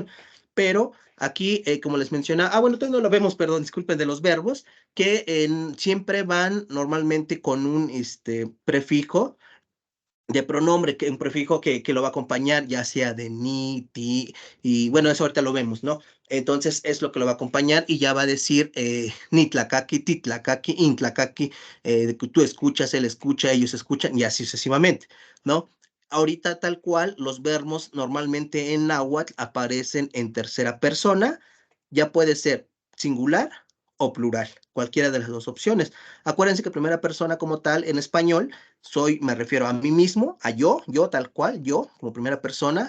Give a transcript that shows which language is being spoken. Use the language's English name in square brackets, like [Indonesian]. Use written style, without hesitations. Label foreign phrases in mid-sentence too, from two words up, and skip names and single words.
[Spanish] Pero aquí, como les menciona, bueno, todavía no lo vemos, perdón, disculpen, de los verbos, que siempre van normalmente con un prefijo de pronombre, que un prefijo que lo va a acompañar, ya sea de ni, ti, y bueno, eso ahorita lo vemos, ¿no? Entonces es lo que lo va a acompañar y ya va a decir [Nahuatl languages] ni tlacaqui, ti tlacaqui, in tlacaqui, [Spanish] de que tú escuchas, él escucha, ellos escuchan, y así sucesivamente, ¿no? Ahorita tal cual, los verbos normalmente en náhuatl aparecen en tercera persona, ya puede ser singular o plural, cualquiera de las dos opciones. Acuérdense que primera persona como tal en español me refiero a mí mismo, a yo tal cual, yo como primera persona.